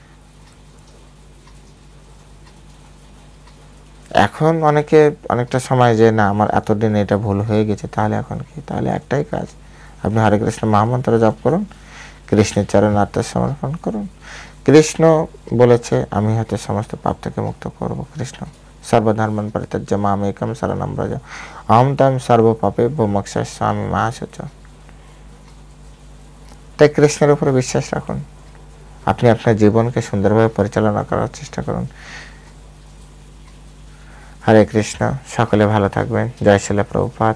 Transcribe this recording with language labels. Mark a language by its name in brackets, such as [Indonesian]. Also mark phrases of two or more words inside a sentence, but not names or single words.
[Bangla] এখন অনেকটা সময় যে না আমার এতদিন এটা ভুল হয়ে গেছে, তাহলে এখন কি? তাহলে একটাই কাজ, আপনি হরে কৃষ্ণ মহামন্ত্র জপ করুন, কৃষ্ণের চরণ আত্মসমর্পণ করুন। কৃষ্ণ বলেছে আমি হয়তো সমস্ত পাপ থেকে মুক্ত করব। [Sanskrit] কৃষ্ণ সর্বধর্মান পরিত্যাজ্য মাম একম শরণম ব্রজ অহম ত্বং সর্বপাপেভ্যো মোক্ষয়িষ্যামি মা শুচঃ। [Bangla] তাই কৃষ্ণের উপরে বিশ্বাস রাখুন, আপনি আপনার জীবনকে সুন্দরভাবে পরিচালনা করার চেষ্টা করুন। হরে কৃষ্ণ, সকলে ভালো থাকবেন। জয় শ্রীল প্রভুপাদ।